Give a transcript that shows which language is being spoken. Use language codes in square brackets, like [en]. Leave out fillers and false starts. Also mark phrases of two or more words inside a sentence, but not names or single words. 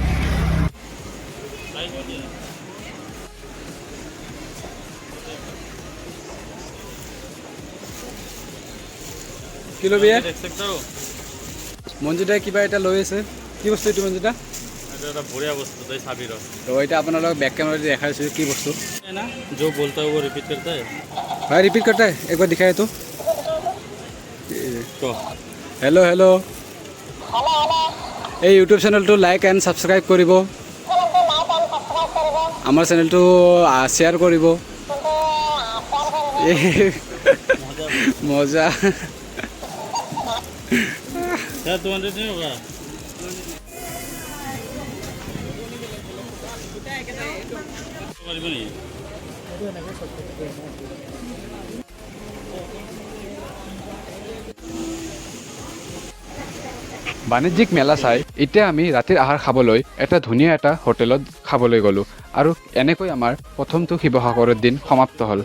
[as] কি ল'বি? মঞ্জিতাই কিবা এটা লৈ আছে। কি বস্তু এইটো মঞ্জিতা? এটা বঢ়িয়া বস্তু, তই চাবি ৰ। তো এটা আপোনালোক [en] back camera [as] দি দেখাইছোঁ কি বস্তু। [hi] না जो बोलता है वो रिपीट करता है। भाई रिपीट करता है, एक बार दिखाए तो। [en] hello hello, [as] এই ইউটিউব চেনেলটো [en] like and subscribe [as] কৰিব, আমাৰ চেনেলটো শ্বেয়াৰ কৰিব। মজা। [hi] क्या 200 नहीं होगा? [as] বাণিজ্যিক মেলা চাই এতিয়া আমি ৰাতিৰ আহাৰ খাবলৈ এটা ধুনীয়া এটা হোটেলত খাবলৈ গ'লোঁ আৰু এনেকৈ আমাৰ প্ৰথমটো শিৱসাগৰৰ দিন সমাপ্ত হ'ল।